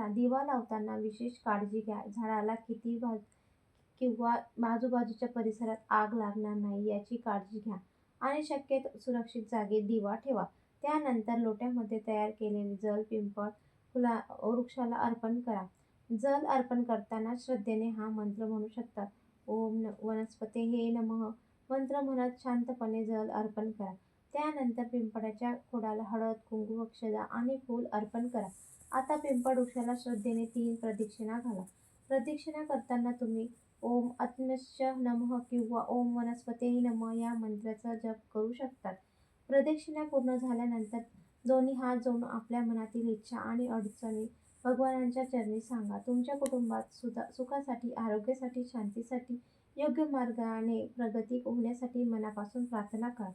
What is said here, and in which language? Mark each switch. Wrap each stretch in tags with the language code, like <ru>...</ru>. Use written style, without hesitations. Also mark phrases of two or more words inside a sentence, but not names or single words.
<mr>दिवा लावताना विशेष काळजी घ्या. झाडाला किंवा आजूबाजूच्या परिसरात आग लागणार नाही याची काळजी घ्या आणि शक्यतो सुरक्षित जागेत दिवा ठेवा. त्यानंतर लोट्यामध्ये तयार केलेले जल पिंपळ वृक्षाला अर्पण करा. जल अर्पण करताना श्रद्धेने हा मंत्र म्हणू शकता.</mr> <sa>ओम वनस्पतये नमः</sa> <mr>मंत्र म्हणत शांतपणे जल अर्पण करा. त्यानंतर पिंपळाच्या खोडाला हळद, कुंकू, अक्षता आणि फूल अर्पण करा. आता पिंपळ वृक्षाला श्रद्धेने 3 प्रदक्षिणा घाला. प्रदक्षिणा करताना तुम्ही</mr> <sa>ओम आत्म्यश्च नमः</sa> <mr>किंवा</mr> <sa>ओम वनस्पतये नमः</sa> <mr>या मंत्राचा जप करू शकतात. प्रदक्षिणा पूर्ण झाल्यानंतर दोन्ही हात जोडून आपल्या मनातील इच्छा आणि अडचणी भगवानांच्या चरणी सांगा. तुमच्या कुटुंबात सुखासाठी, आरोग्यासाठी, शांतीसाठी, योग्य मार्गाने प्रगती होण्यासाठी मनापासून प्रार्थना करा.</mr>